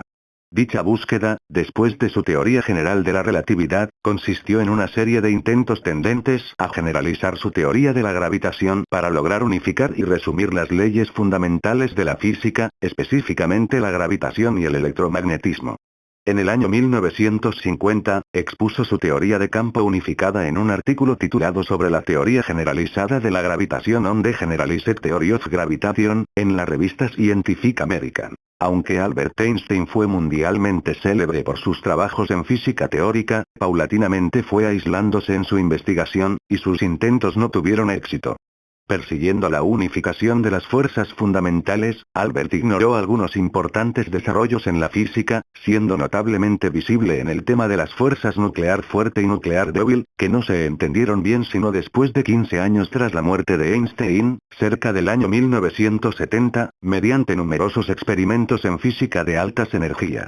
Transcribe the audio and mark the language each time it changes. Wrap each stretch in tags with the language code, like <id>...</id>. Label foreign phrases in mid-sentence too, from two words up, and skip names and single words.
<es>Dicha búsqueda, después de su teoría general de la relatividad, consistió en una serie de intentos tendentes a generalizar su teoría de la gravitación para lograr unificar y resumir las leyes fundamentales de la física, específicamente la gravitación y el electromagnetismo. En el año 1950, expuso su teoría de campo unificada en un artículo titulado sobre la teoría generalizada de la gravitación on the Generalized Theory of Gravitation, en la revista Scientific American. Aunque Albert Einstein fue mundialmente célebre por sus trabajos en física teórica, paulatinamente fue aislándose en su investigación, y sus intentos no tuvieron éxito. Persiguiendo la unificación de las fuerzas fundamentales, Albert ignoró algunos importantes desarrollos en la física, siendo notablemente visible en el tema de las fuerzas nuclear fuerte y nuclear débil, que no se entendieron bien sino después de 15 años tras la muerte de Einstein, cerca del año 1970, mediante numerosos experimentos en física de altas energías.</es>